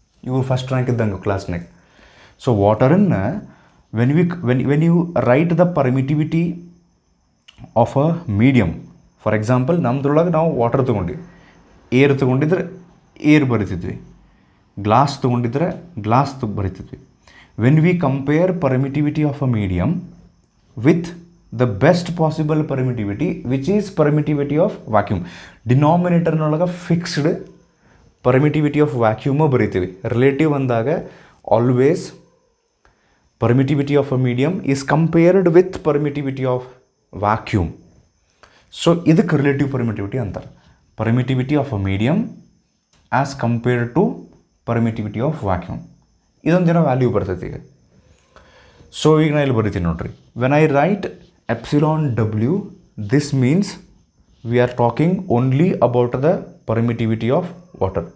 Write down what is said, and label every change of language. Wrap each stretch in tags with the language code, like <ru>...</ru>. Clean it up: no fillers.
<kn>ಇವ್ರು first rank ಇದ್ದಂಗೆ ಕ್ಲಾಸ್ನಾಗ. So ವಾಟರನ್ನು</kn> <en>when you write the permittivity of a medium,</en> <kn>for example ನಮ್ಮದ್ರೊಳಗೆ ನಾವು water ತೊಗೊಂಡು, air ತೊಗೊಂಡಿದ್ರೆ air ಬರಿತಿದ್ವಿ, glass ತೊಗೊಂಡಿದ್ರೆ glass ಬರಿತಿದ್ವಿ.</kn> <en>When we compare permittivity of a medium with the best possible permittivity which is permittivity of vacuum, ಡಿನಾಮಿನೇಟರ್ನೊಳಗೆ fixed permittivity of vacuum ಬರಿತೀವಿ. Relative ಅಂದಾಗ always permittivity of a medium is compared with permittivity of vacuum. So</en> <kn>ಇದಕ್ಕೆ relative permittivity ಅಂತಾರೆ.</kn> <en>Permittivity of a medium as compared to permittivity of vacuum.</en> <kn>ಇದೊಂದು ದಿನ value ಬರ್ತೈತಿ ಈಗ. So ಈಗ ನಾ ಇಲ್ಲಿ ಬರಿತೀನಿ ನೋಡ್ರಿ,</kn> <en>When I write epsilon W, this means we are talking only about the permittivity of water.</en>